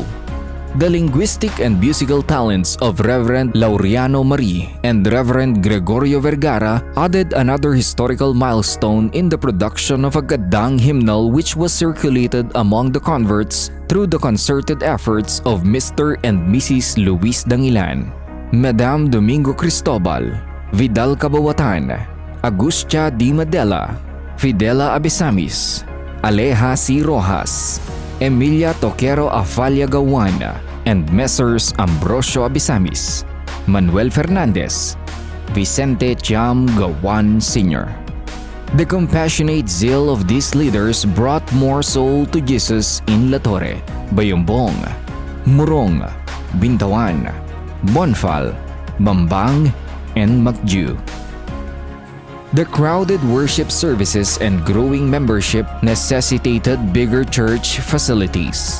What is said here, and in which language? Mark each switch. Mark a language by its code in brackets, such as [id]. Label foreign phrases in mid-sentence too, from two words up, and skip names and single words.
[en] The linguistic and musical talents of Reverend Laureano Marie and Reverend Gregorio Vergara added another historical milestone in the production of a Gadang hymnal which was circulated among the converts through the concerted efforts of Mr. and Mrs. Luis Dangilan, Madame Domingo Cristobal, Vidal Cabawatan, Agustia Di Madela, Fidela Abesamis, Aleja C. Rojas, Emilia Toquero Afalia Gawan, and Messrs. Ambrosio Abesamis, Manuel Fernandez, Vicente Cham Gawan Sr. The compassionate zeal of these leaders brought more soul to Jesus in La Torre, Bayombong, Murong, Bintawan, Bonfal, Bambang, and Macju. The crowded worship services and growing membership necessitated bigger church facilities.